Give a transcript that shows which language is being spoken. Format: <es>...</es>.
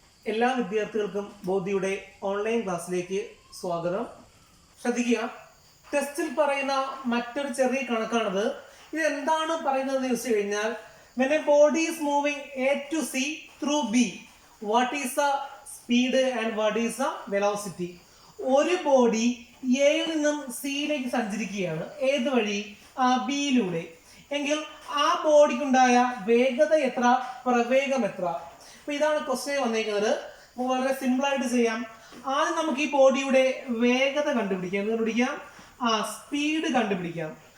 <ml>എല്ലാ വിദ്യാർത്ഥികൾക്കും ബോധിയുടെ ഓൺലൈൻ ക്ലാസ്സിലേക്ക് സ്വാഗതം. ശ്രദ്ധിക്കുക, ടെസ്റ്റിൽ പറയുന്ന മറ്റൊരു ചെറിയ കണക്കാണത്.</ml> <en>ഇത് എന്താണ് പറയുന്നത് എന്ന് ചോദിച്ചു കഴിഞ്ഞാൽ, when a body is moving A to C through B, what is the speed and what is the velocity?</en> <ml>ഒരു ബോഡി എയിൽ നിന്നും സിയിലേക്ക് സഞ്ചരിക്കുകയാണ്. ഏത് വഴി? ബിയിലൂടെ. എങ്കിൽ ആ ബോഡിക്കുണ്ടായ വേഗത എത്ര, പ്രവേഗം എത്ര? അപ്പൊ ഇതാണ് ക്വസ്റ്റ്യൻ വന്നേക്കുന്നത്. വളരെ സിമ്പിൾ ആയിട്ട് ചെയ്യാം. ആദ്യം നമുക്ക് ഈ ബോഡിയുടെ വേഗത കണ്ടുപിടിക്കാം. സ്പീഡ് കണ്ടുപിടിക്കാം.</ml>